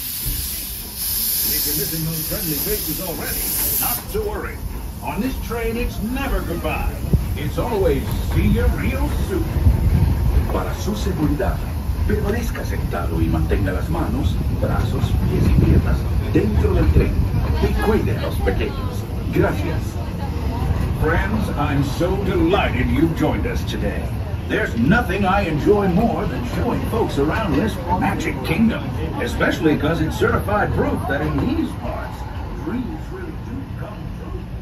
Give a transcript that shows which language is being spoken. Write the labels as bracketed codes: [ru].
[en] If you're missing those friendly faces already, not to worry. On this train, it's never goodbye. It's always see you real soon. [es] Para su seguridad, permanezca sentado y mantenga las manos, brazos, pies y piernas dentro del tren y cuide a los pequeños. Gracias. [en] Friends, I'm so delighted you joined us today. There's nothing I enjoy more than showing folks around this magic kingdom, especially because it's certified proof that in these parts, dreams really do come true.